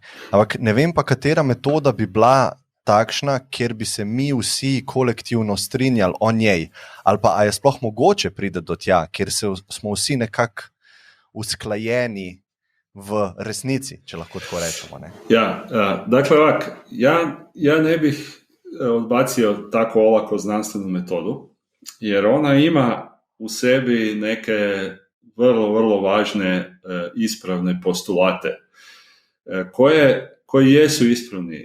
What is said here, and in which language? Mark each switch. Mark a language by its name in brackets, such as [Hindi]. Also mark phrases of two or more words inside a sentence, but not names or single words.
[Slovenian] Ampak ne vem pa, katera metoda bi bila takšna, kjer bi se mi vsi kolektivno strinjali o njej. Ali pa, a je sploh mogoče priti do tja, kjer smo vsi nekako usklajeni v resnici, če lahko tako rečemo. Ne? [Croatian] Ja, dakle ovak, ja ne bih odbacio tako olako znanstvenu metodu, jer ona ima u sebi neke vrlo, vrlo važne ispravne postulate koji jesu ispravni.